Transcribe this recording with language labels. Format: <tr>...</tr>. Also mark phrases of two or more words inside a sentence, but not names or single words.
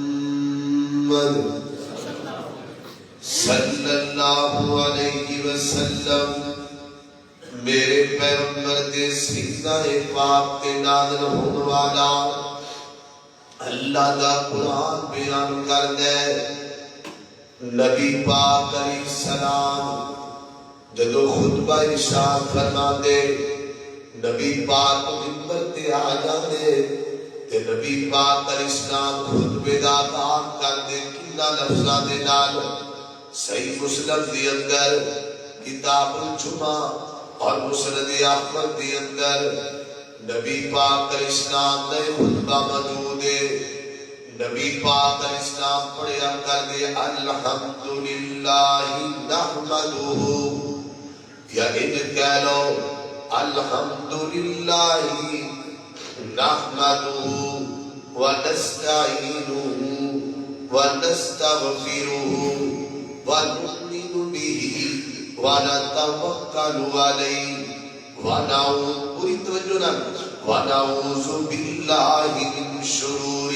<ar>صلی اللہ علیہ وسلم</ar> <pa>میرے پیغمبر دے سیدہ پاک تے نازل ہونے والا اللہ دا قرآن بیان کر دے نبی پاک</pa> <ar>علیہ السلام</ar> <pa>جدو خطبہ ارشاد فرما دے نبی پاک منبر تے آ جاندے تے نبی پاک</pa> <ar>علیہ السلام</ar> <pa>خطبے دا آغاز کر دے کنا لفظاں دے نال صحیح مسلم دی اندر کتاب الجمعہ اور مسند احمد دی اندر نبی پاک</pa> <ar>علیہ السلام</ar> <pa>نے خطبہ موجود ہے نبی پاک</pa> <ar>علیہ السلام</ar> <pa>پڑھیا کر دے</pa> <ar>الحمدللہ نحمدہ</ar> <pa>یا ان کہہ لو</pa> <ar>الحمدللہ نحمدہ ونستعینہ ونستغفرہ ونؤمن به ونتوکل علیہ ونعوذ باللہ من شرور</ar>